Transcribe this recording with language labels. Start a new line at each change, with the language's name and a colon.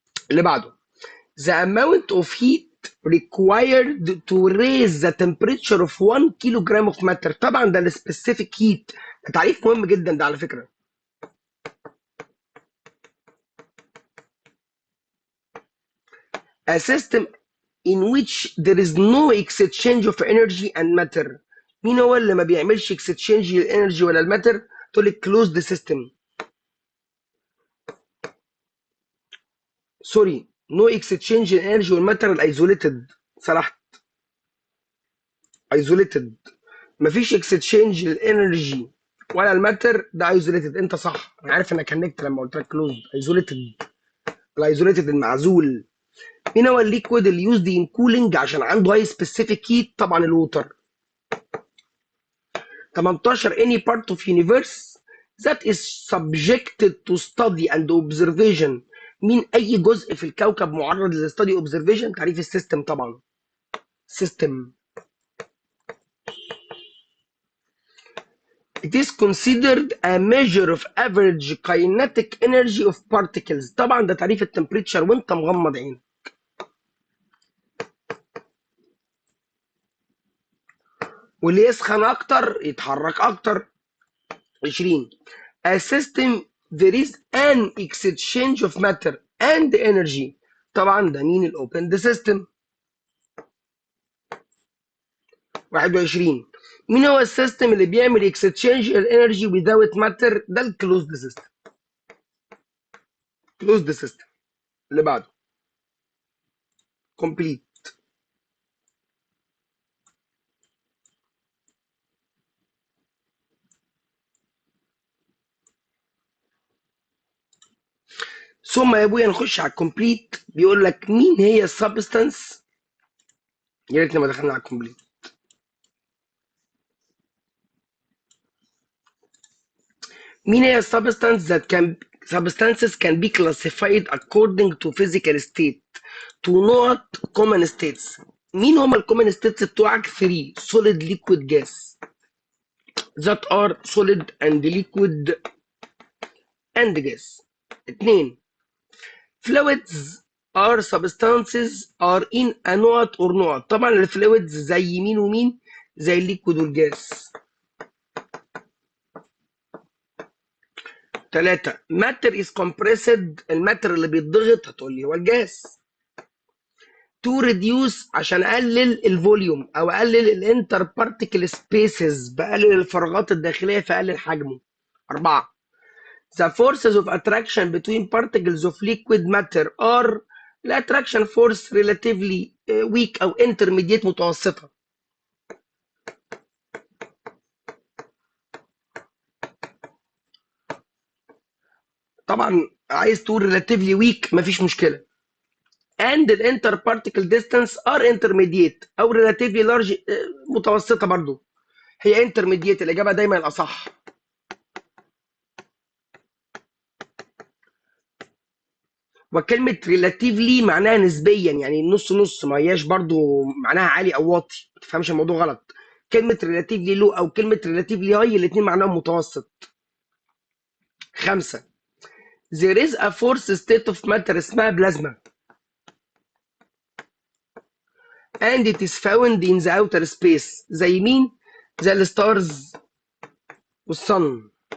Arabic: اللي بعده
English: the amount of heat required to raise the temperature of 1 kilogram of matter.
Arabic: طبعا ده السبيسيفيك هيت، ده تعريف مهم جدا ده على فكره.
English: A system in which there is no exchange of energy and matter.
Arabic: مين هو اللي ما بيعملش exchange للانرجي ولا الماتر؟ تقول لك closed system. سوري، no exchange للانرجي والماتر الايزوليتد. سرحت. ايزوليتد. مفيش exchange للانرجي ولا الماتر، ده ايزوليتد. انت صح، انا عارف انك هنكت لما قلت لك closed. ايزوليتد. الايزوليتد المعزول. مين هو الليكويد اللي يوزد ان كولينج عشان عنده هاي سبيسيفيك هيت؟ طبعا الووتر.
English: 18 any part of universe that is subjected to study and observation.
Arabic: مين اي جزء في الكوكب معرض للستدي observation؟ تعريف السيستم طبعا. سيستم.
English: It is considered a measure of average kinetic energy of particles.
Arabic: طبعا ده تعريف التمبريتشر وانت مغمض عينك. واللي يسخن اكتر يتحرك اكتر.
English: 20 a system there is an exchange of matter and energy.
Arabic: طبعا ده مين الاوبن سيستم. 21 مين هو السيستم اللي بيعمل اكستشينج الانرجي
English: without matter؟
Arabic: ده الكلوزد سيستم. كلوزد سيستم. اللي بعده كومبليت. ثم يا ابويا نخش على الكومبليت. بيقول لك مين هي السبستانس. يا ريتنا ما دخلنا على الكومبليت. مين هي السبستانس
English: that can substances can be classified according to physical state to not common states.
Arabic: مين هما الكومن ستيتس بتوعك؟
English: 3 solid liquid gas that are solid and liquid and gas. 2 fluids are substances are in a نقط or نقط.
Arabic: طبعا الفلويدز زي مين ومين؟ زي الليكويد والجاس.
English: 3 matter is compressed.
Arabic: الماتر اللي بيتضغط هتقول لي هو الجاس.
English: to reduce
Arabic: عشان اقلل الفوليوم او اقلل الانتر بارتيكل سبيسز، بقلل الفراغات الداخليه فاقلل حجمه.
English: 4 the forces of attraction between particles of liquid matter are الاتراكشن force relatively weak او intermediate متوسطه.
Arabic: طبعا عايز تقول relatively weak مفيش مشكله.
English: and the interparticle distance are intermediate او relatively large
Arabic: متوسطه برضو. هي intermediate الاجابه دايما الاصح. وكلمه relatively معناها نسبيا، يعني نص نص، ما هياش برضو معناها عالي او واطي، ما تفهمش الموضوع غلط. كلمه relatively low او كلمه relatively high الاثنين معناهم متوسط.
English: 5 there is a fourth state of matter
Arabic: اسمها بلازما
English: and it is found in the outer space.
Arabic: زي مين؟ زي الستارز والصن.